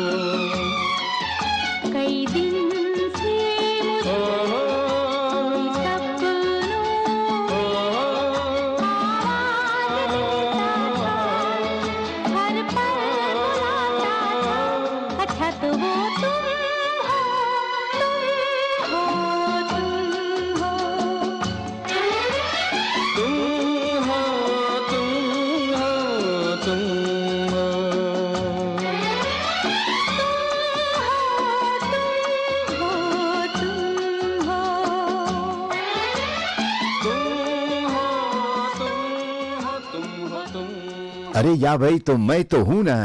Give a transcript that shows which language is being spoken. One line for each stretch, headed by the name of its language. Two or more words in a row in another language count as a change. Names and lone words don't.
Hindi: कई दिन से मुझे कोई सपनों आवाज़ देता था हर पल बुलाता था अच्छा तो वो तुम हो तुम हो तुम हो तुम हो तुम हो तुम हो
Dutch: Arie, ja weet toch, mij toch hoe nou?